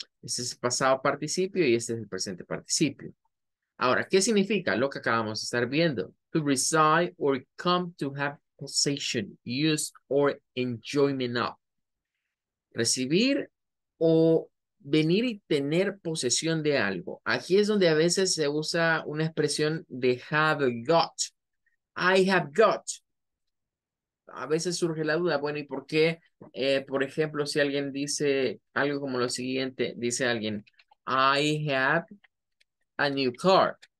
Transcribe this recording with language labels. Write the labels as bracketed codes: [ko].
[es] Este es el pasado participio y este es el presente participio. Ahora, ¿qué significa lo que acabamos de estar viendo? [en] To reside or come to have possession, use or enjoyment of. [es] Recibir o venir y tener posesión de algo. Aquí es donde a veces se usa una expresión de have got. [en] I have got. [es] A veces surge la duda, bueno, ¿y por qué? Por ejemplo, si alguien dice algo como lo siguiente, dice alguien, [en] I have a new car.